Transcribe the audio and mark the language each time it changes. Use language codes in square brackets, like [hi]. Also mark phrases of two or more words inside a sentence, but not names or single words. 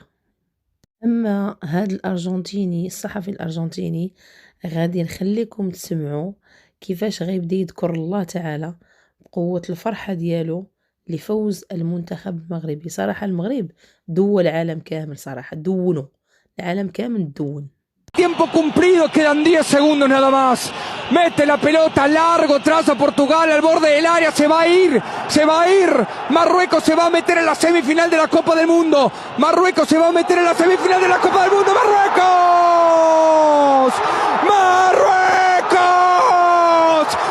[ar] اما هذا الارجنتيني الصحفي الارجنتيني غادي نخليكم تسمعوا كيفاش غيبدا يذكر الله تعالى بقوه الفرحه ديالو لفوز المنتخب المغربي. صراحه المغرب دول العالم كامل، صراحه دونوا العالم كامل دون. [es] Tiempo cumplido, quedan 10 segundos nada más. Mete la pelota largo, traza Portugal al borde del área, se va a ir. Marruecos se va a meter en la semifinal de la Copa del Mundo. Marruecos se va a meter en la semifinal de la Copa del Mundo. ¡Marruecos! ¡Marruecos!